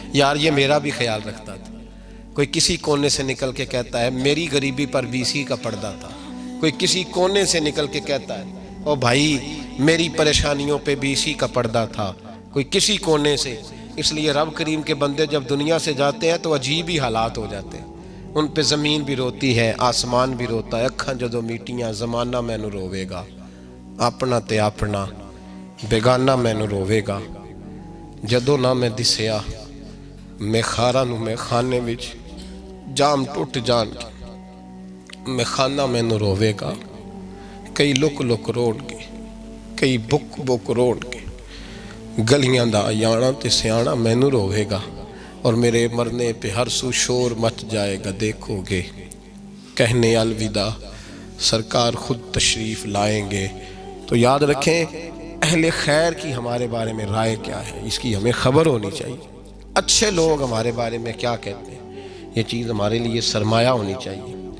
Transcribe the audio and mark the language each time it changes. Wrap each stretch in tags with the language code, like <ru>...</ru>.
<ur>یار یہ میرا بھی خیال رکھتا تھا. کوئی کسی کونے سے نکل کے کہتا ہے میری غریبی پر BC کا پردہ تھا. کوئی کسی کونے سے نکل کے کہتا ہے او بھائی میری پریشانیوں پہ BC کا پردہ تھا. کوئی کسی کونے سے. اس لیے رب کریم کے بندے جب دنیا سے جاتے ہیں تو عجیب ہی حالات ہو جاتے ہیں. ان پہ زمین بھی روتی ہے، آسمان بھی روتا ہے.</ur> <pa>اکھاں جدوں میٹیاں زمانہ مینوں روے گا، اپنا تے اپنا بیگانہ مینوں روے گا. جدوں نہ میں دسیا میں خاراں نوں میں خانے وچ جام ٹوٹ جان کے میں خانہ مینوں روے گا. کئی لک لک روڑ کے، کئی بک بک روڑ کے گلیاں دا یانا تے سیانا مینوں روے گا.</pa> <ur>اور میرے مرنے پہ ہر سو شور مچ جائے گا دیکھو گے. کہنے الوداع سرکار خود تشریف لائیں گے. تو یاد رکھیں اہل خیر کی ہمارے بارے میں رائے کیا ہے، اس کی ہمیں خبر ہونی چاہیے. اچھے لوگ ہمارے بارے میں کیا کہتے ہیں، یہ چیز ہمارے لیے سرمایہ ہونی چاہیے.</ur>